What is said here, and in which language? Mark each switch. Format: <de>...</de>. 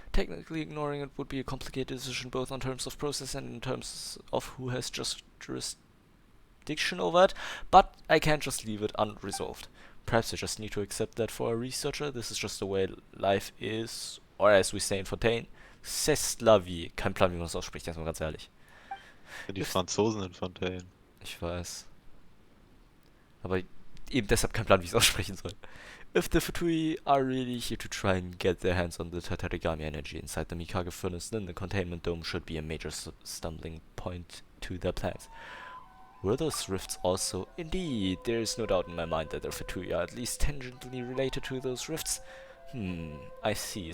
<en>Technically ignoring it would be a complicated decision both in terms of process and in terms of who has just jurisdiction over it, but I can't just leave it unresolved. Perhaps I just need to accept that for a researcher this is just the way life is, or as we say in Fontaine,</en> <fr>c'est la vie.</fr> <de>Kein Plan, wie man das ausspricht, jetzt mal ganz ehrlich. Die Franzosen in Fontaine. Ich weiß. Aber eben deshalb kein Plan, wie ich es aussprechen soll.</de> <en>If the Fatui are really here to try and get their hands on the Tatarigami energy inside the Mikage furnace, then the containment dome should be a major stumbling point to their plans. Were those rifts also? Indeed, there is no doubt in my mind that the Fatui are at least tangentially related to those rifts. I see.</en>